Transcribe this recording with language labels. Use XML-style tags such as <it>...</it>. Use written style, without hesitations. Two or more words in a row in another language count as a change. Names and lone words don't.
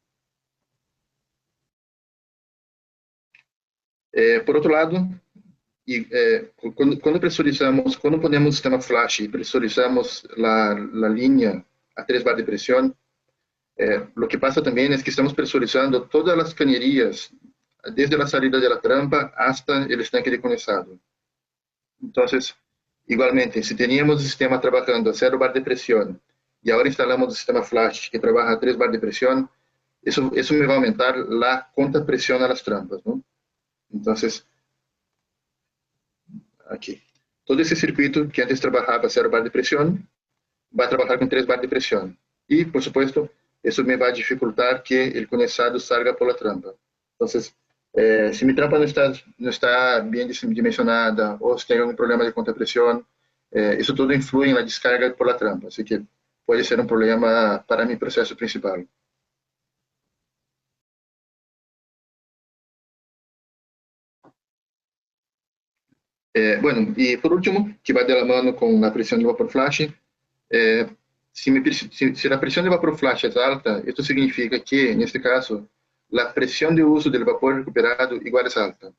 <pt>Por outro lado, quando pressurizamos, quando ponemos sistema flash e pressurizamos a linha a 3 bar de pressão, o que passa também é que estamos pressurizando todas as canerias, desde a saída da</pt> <es>trampa hasta</es> <pt>o estanque de condensado. Então, igualmente, se teníamos o sistema trabalhando a 0 bar de pressão e agora instalamos o sistema flash que trabalha a 3 bar de pressão, isso me vai aumentar a contrapressão nas trampas, não? Então, aqui, todo esse circuito que antes trabalhava a 0 bar de pressão, vai trabalhar com 3 bar de pressão. E,</pt> <es>por supuesto,</es> <pt>isso me vai dificultar que o condensado</pt> <es>salga por la trampa.</es> <pt>Então, se minha trampa não está bem dimensionada ou se tem algum problema de contrapressão, isso tudo influi na descarga</pt> <es>por la trampa.</es> <pt>Assim que pode ser um problema para meu processo principal. Bueno, e por último, que vai</pt> <es>de la mano</es> <pt>com a pressão de vapor flash, se a pressão de vapor flash é alta, isso significa que, neste caso, a pressão de uso do vapor recuperado igual é alta.</pt>